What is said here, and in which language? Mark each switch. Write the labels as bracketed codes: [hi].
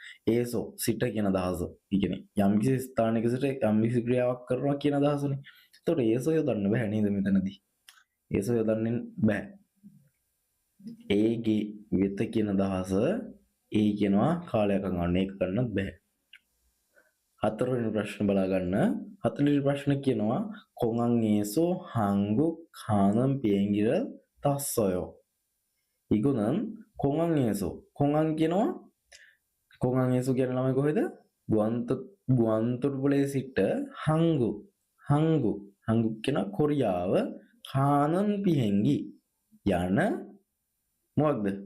[si] ඒසෝ සිට කියන අදහස. ඒ කියන්නේ යම්කිසි ස්ථානයක සිට යම්කිසි ක්‍රියාවක් කරනවා කියන අදහසනේ. ඒතකොට ඒසෝ යොදන්න බෑ නේද මෙතනදී? ඒසෝ යොදන්නේ බෑ. ඒගේ වෙත කියන අදහස ඒ කියනවා කාලයක් ගන්න ඒක කරන්නත් බෑ. හතරවෙනි ප්‍රශ්න බලා ගන්න. හතරවෙනි ප්‍රශ්න කියනවා [ko] 공항에서 한국 가는 비행기를 탔어요. 이거는 공항 [si] කියනවා [ko] 공항에서 [si] කියන ළමයි කොහෙද? ගුවන්තොටුපළේ සිට [ko] 한국 [si] කියන කොරියාව [ko] 가는 비행기 [si] යන මොකක්ද?